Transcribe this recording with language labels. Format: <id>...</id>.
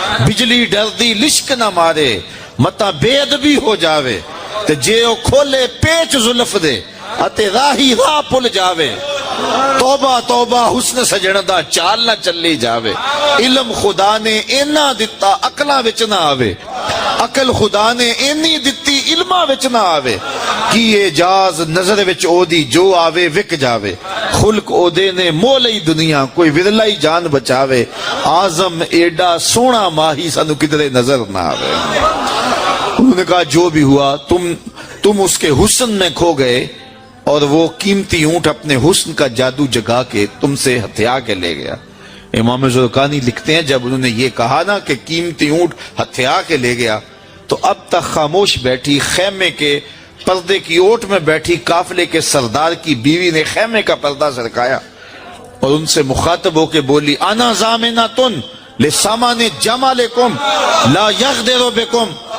<pa>بجلی ڈردی لشک نہ مارے متا بے ادبی ہو جاوے. تے جے او کھولے پیچ زلف دے اتے راہی راہ پل جاوے. توبہ توبہ حسن سجن دا چال نہ چلی جاوے. علم خدا نے اینا دتا عقلاں وچ نہ آوے. عقل خدا نے اینی دتی علماں وچ نہ آوے. کی اعجاز نظر وچ او دی جو آوے وک جاوے. خلق او دے نے مول ہی دنیا کوئی ورلائی جان بچاوے. آزم ایڈا سونا ماہی سانو کدھرے نظر نہ آوے.</pa> <ur>انہوں نے کہا جو بھی ہوا تم اس کے حسن میں کھو گئے اور وہ قیمتی اونٹ اپنے حسن کا جادو جگا کے تم سے ہتھیا کے لے گیا. امام زرقانی لکھتے ہیں جب انہوں نے یہ کہا نا کہ قیمتی اونٹ ہتھیا کے لے گیا تو اب تک خاموش بیٹھی خیمے کے پردے کی اوٹ میں بیٹھی قافلے کے سردار کی بیوی نے خیمے کا پردہ سرکایا اور ان سے مخاطب ہو کے بولی</ur> <ar>انا ضامنۃ لسامان جمالکم لا یغدر بکم.</ar>